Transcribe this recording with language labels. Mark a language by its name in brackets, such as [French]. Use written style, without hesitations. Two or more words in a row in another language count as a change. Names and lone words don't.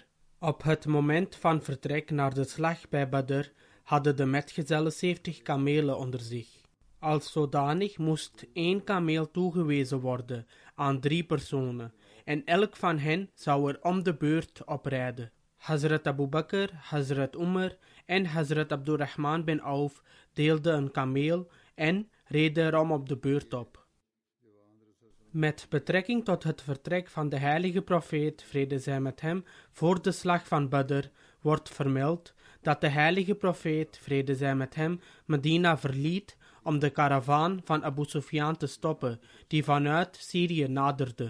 [Dutch] Op het moment van vertrek naar de slag bij Badr hadden de metgezellen 70 kamelen onder zich. Als zodanig moest 1 kameel toegewezen worden aan 3 personen en elk van hen zou er om de beurt op rijden. Hazrat Abu Bakr, Hazrat Umar en Hazrat Abdurrahman bin Auf deelden een kameel en reden erom op de beurt op. Met betrekking tot het vertrek van de heilige profeet, vrede zij met hem, voor de slag van Badr, wordt vermeld dat de heilige profeet, vrede zij met hem, Medina verliet om de karavaan van Abu Sufyan te stoppen, die vanuit Syrië naderde.